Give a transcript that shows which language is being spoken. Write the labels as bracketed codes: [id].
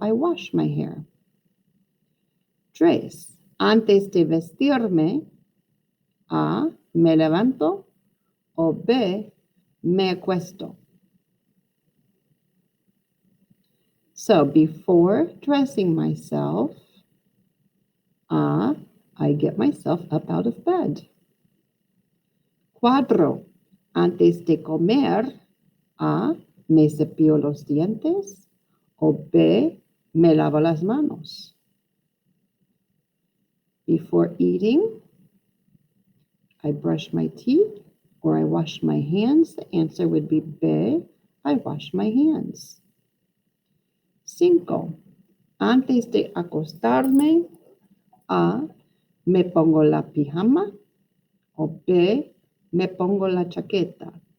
[en] I wash my hair. [es] Tres, antes de vestirme, A, me levanto, o B, me acuesto. [en] So before dressing myself, I get myself up out of bed. [es] Cuatro, antes de comer, A, me cepillo los dientes, o B, me lavo las manos. [en] Before eating, I brush my teeth or I wash my hands. The answer would be B, I wash my hands. [es] Cinco, antes de acostarme, A, me pongo la pijama, o B, me pongo la chaqueta.